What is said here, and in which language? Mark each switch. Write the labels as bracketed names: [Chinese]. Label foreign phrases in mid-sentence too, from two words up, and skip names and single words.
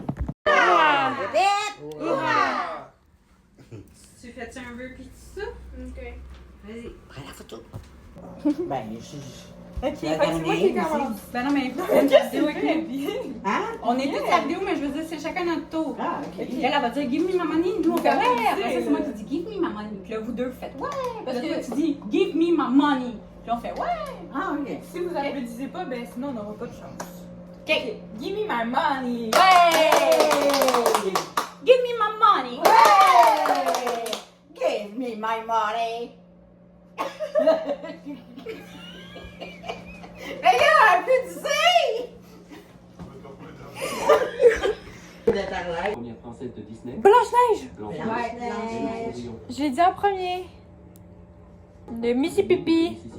[French] Tu fais-tu un vœu pis tout ça? Ok. Vas-y. Prends la photo. Ben, Ok, fait que c'est moi qui commence. Ben non, mais fais une vidéo avec nous. Hein? On est tous à la vidéo, mais je veux dire, c'est chacun notre tour. Ah, ok. Elle va dire [English] give me my money. [French] Nous on fait ouais. Après ça, c'est moi qui dis [English] give me my money. [French] Puis là, vous deux faites ouais. Parce que là, tu dis [English] give me my money. [French] Puis on fait ouais. Ah, ok. Si vous applaudissez pas, ben sinon on n'aura pas de chance. Ok, [English] give me my money. Ouais. Give me my money. Hey! Give me my money. [French] Regarde, applaudissez. princesse de Disney. Blanche-Neige! Blanche-Neige. Blanche-Neige. Je l'ai dit en premier. Le Mississippi.